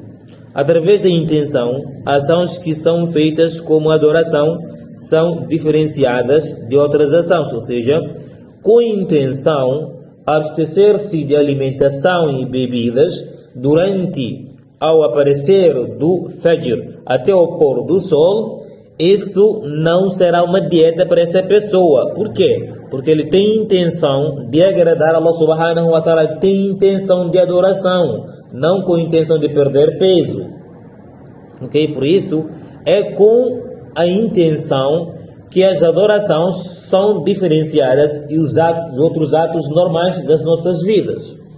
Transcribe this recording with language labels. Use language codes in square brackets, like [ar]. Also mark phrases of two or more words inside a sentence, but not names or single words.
[pt] Através da intenção, ações que são feitas como adoração são diferenciadas de outras ações, ou seja, com intenção, abster-se de alimentação e bebidas durante ao aparecer do Fajr até o pôr do sol, isso não será uma dieta para essa pessoa. Por quê? Porque ele tem intenção de agradar a Allah [ar] سبحانه وتعالى, [pt] tem intenção de adoração, não com intenção de perder peso. Ok? Por isso, é com a intenção que as adorações são diferenciadas e os outros atos normais das nossas vidas.